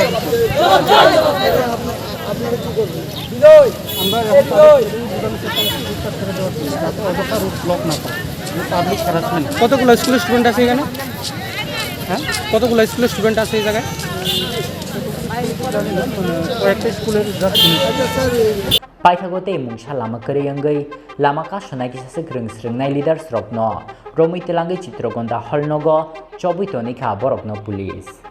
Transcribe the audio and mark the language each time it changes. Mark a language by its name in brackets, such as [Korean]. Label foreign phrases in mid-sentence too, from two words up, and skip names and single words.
[Bangla] আপনারা কী করবেন আমরা ছেড়ে দেওয়ার জন্য যাতে অযথা [English] route block [Bangla] না করে [English] public harassment [Bangla] কতগুলো স্কুলের স্টুডেন্ট আছে এখানে হ্যাঁ কতগুলো স্কুলের স্টুডেন্ট আছে এই জায়গায় কয়েকটা স্কুলের [Kok Borok] Paithagote mungsha lama kariyangai lama ka sonai kisase Rwngswrwngnai leaders rokno romoi telangai chitrogonda holnogo chobitoni kha borokno police